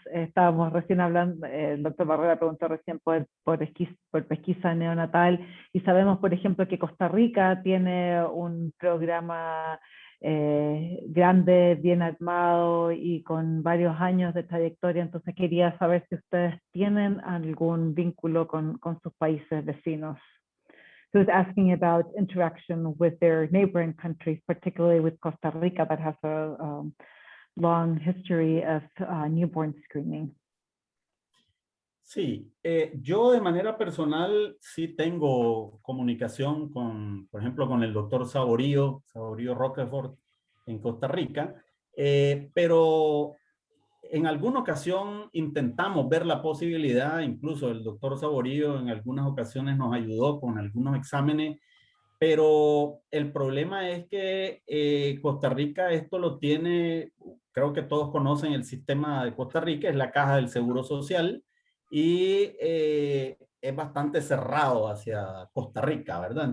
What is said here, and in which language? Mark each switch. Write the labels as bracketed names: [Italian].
[Spanish] Estábamos recién hablando, el doctor Barrera preguntó recién por pesquisa neonatal y sabemos, por ejemplo, que Costa Rica tiene un programa grande, bien armado y con varios años de trayectoria. Entonces quería saber si ustedes tienen algún vínculo con sus países vecinos. [English] So I was asking about interaction with their neighboring countries, particularly with Costa Rica, that has a long history of newborn screening. [Spanish] Sí, yo de manera personal sí tengo comunicación con, por ejemplo, con el doctor Saborío Roquefort en Costa Rica, pero en alguna ocasión intentamos ver la posibilidad, incluso el doctor Saborío en algunas ocasiones nos ayudó con algunos exámenes, pero el problema es que Costa Rica esto lo tiene, creo que todos conocen el sistema de Costa Rica, es la caja del Seguro Social, y es bastante cerrado hacia Costa Rica, ¿verdad?